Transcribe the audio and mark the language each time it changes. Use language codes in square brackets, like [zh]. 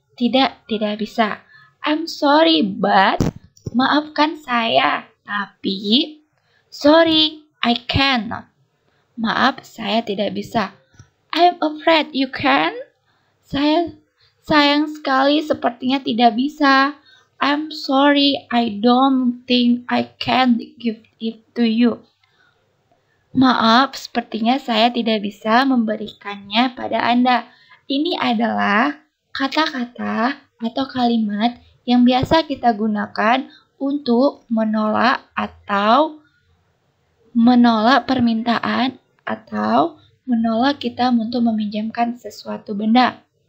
[id] Tidak bisa. [en] I'm sorry but, [id] maafkan saya, tapi [en] sorry I cannot. [id] Maaf, saya tidak bisa. [en] I'm afraid you can. [id] Saya sayang sekali sepertinya tidak bisa. [en] I'm sorry I don't think I can give it to you. [id] Maaf, sepertinya saya tidak bisa memberikannya pada Anda. Ini adalah kata-kata atau kalimat yang biasa kita gunakan untuk menolak atau menolak permintaan atau menolak kita untuk meminjamkan sesuatu benda.